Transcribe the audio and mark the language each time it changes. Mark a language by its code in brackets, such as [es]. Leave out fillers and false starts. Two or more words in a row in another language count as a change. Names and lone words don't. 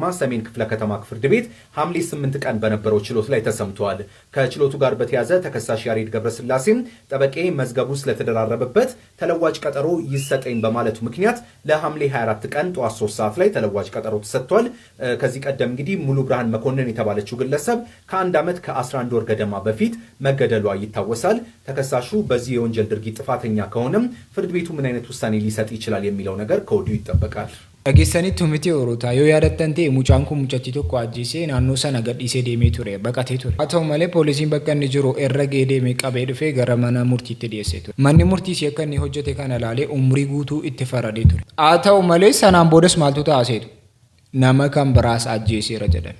[am] ሰሜን ክፍለ ከተማ ፍርድ ቤት ሐምሌ 8 ቀን በነበረው ችሎት ላይ ተሰምቷል። ከችሎቱ ጋር በተያያዘ ተከሳሽ ያሬድ ገብረስላሴም ጠበቄ መዝገቡ ስለተደራረበበት ተለዋጭ ቀጠሮ ይሰጠኝ በማለቱ ምክንያት ለሐምሌ 24 ቀን ጠዋት 3 ሰዓት ላይ ተለዋጭ ቀጠሮ ተሰጥቷል። ከዚህ ቀደም እንግዲህ ሙሉ ብርሃን መኮንን የተባለችው ግለሰብ ከ1 ዓመት ከ11 ወር ገደማ በፊት መገደሏ ይታወሳል። ተከሳሹ በዚህ የወንጀል ድርጊት ጥፋተኛ ከሆነም ፍርድ ቤቱ ምን አይነት ውሳኔ ሊሰጥ ይችላል የሚለው ነገር ከወዲሁ ይጠበቃል። [om] Dhageessanitti humiti Orotaa yoo yaadattan ta'e mucaan kun mucattii tokko ajjeesee naannoo sana gadhiisee deemee ture baqatee ture. Haa ta'u malee poolisiin bakka inni jiru irra gahee deemee qabee dhufee gara mana murtiitti dhiyeessee ture. Manni murtiis akka inni hojjete kana ilaalee umrii guutuu itti faradee ture. Haa ta'u malee sanaan boodas maaltu ta'aseetu nama kan biraas ajjeeseera jedhame.